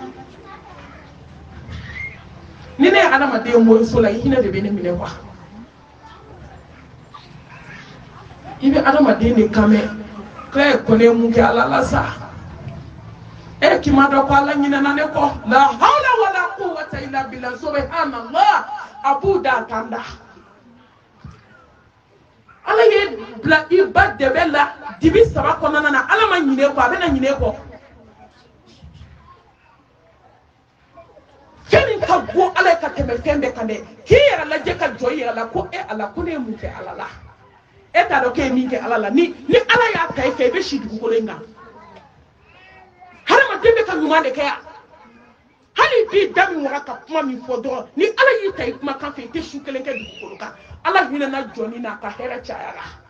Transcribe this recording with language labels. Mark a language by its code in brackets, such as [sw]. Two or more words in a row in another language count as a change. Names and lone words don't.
[bm] ni ne ye adamaden moriso la i hinɛ de bɛ ne minɛ kuwa i bɛ adamaden de kan mɛn k'a ye kɔnɛ mun kɛ ala la sa k'i ma dɔn ko ala ɲinɛna ne kɔ la [ar] حول ولا قوة إلا بالله سبحان الله [bm] a b'u da a kan da ala ye bila i ba dɛbɛ la dibi 3 kɔnɔna na ala ma ɲinɛ kɔ a bɛna ɲinɛ kɔ fɛn min ka bon ala ye ka tɛmɛ fɛn bɛɛ kan dɛ k'i yɛrɛ lajɛ ka jɔ i yɛrɛ la ko ala ko ne ye mun kɛ ala la t'a dɔn k'e ye min kɛ ala la ni ala y'a ta i fɛ i bɛ si dugukolo in kan hadamaden debe ka ɲuman de kɛ yan hali bi da min wara ka kuma min fɔ dɔrɔn ni ala y'i ta i kuma kan fɛ i tɛ su kelen kɛ dugukolo kan ala hinɛna jɔnni n'a ka hɛrɛ cayara